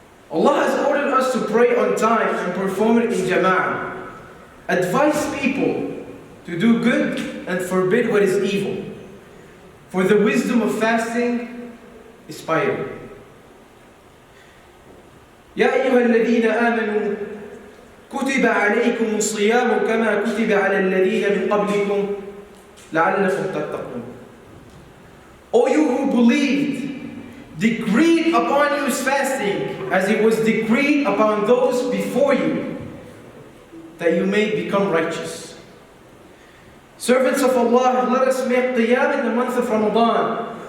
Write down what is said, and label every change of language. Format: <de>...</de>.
<en>Allah has ordered us to pray on time and perform it in jama'ah. Advise people to do good and forbid what is evil. For the wisdom of fasting is piety.</en> <ar>يا أيها الذين آمنوا كتب عليكم الصيام كما كتب على الذين من قبلكم لعلكم تتقون.</ar> <en>O you who believed, decreed upon you is fasting as it was decreed upon those before you, that you may become righteous. Servants of Allah, let us make qiyam in the month of Ramadan.</en>